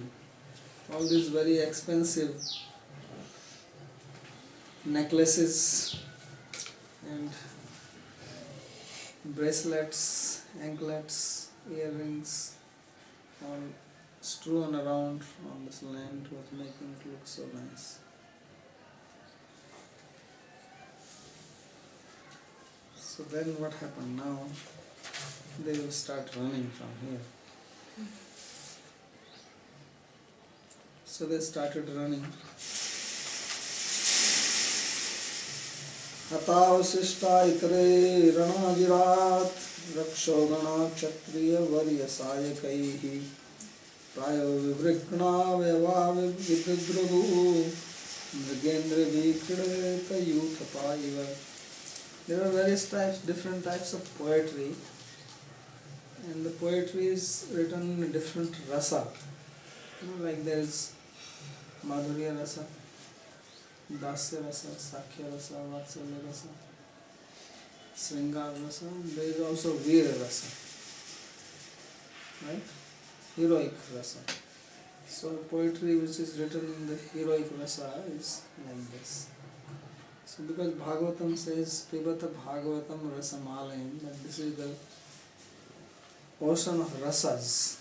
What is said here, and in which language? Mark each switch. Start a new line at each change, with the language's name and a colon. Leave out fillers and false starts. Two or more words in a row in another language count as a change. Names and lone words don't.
English: All these very expensive necklaces and bracelets, anklets, earrings, all strewn around on this land was making it look so nice. So then what happened now? They will start running from here. So they started running.
Sanskrit: हतावशिष्टा इतरे रणाजिरात् रक्षोगणाः क्षत्रिय वर्यसायकैः प्रायो विवृक्णा एव विविद्रुवुः मृगेन्द्र विक्रीडित यूथपा इव.
English: There are various types, different types of poetry, and the poetry is written in different rasa. You know, like there is Madhurya rasa, Dasa rasa, Sakhya rasa, Vatsalya rasa, Sringar rasa, and there is also Veera rasa. right? Heroic rasa. So poetry which is written in the heroic rasa is like this. So because Bhagavatam says
Sanskrit: पिबत भागवतं रसमालयम्,
English: that this is the ocean of rasas.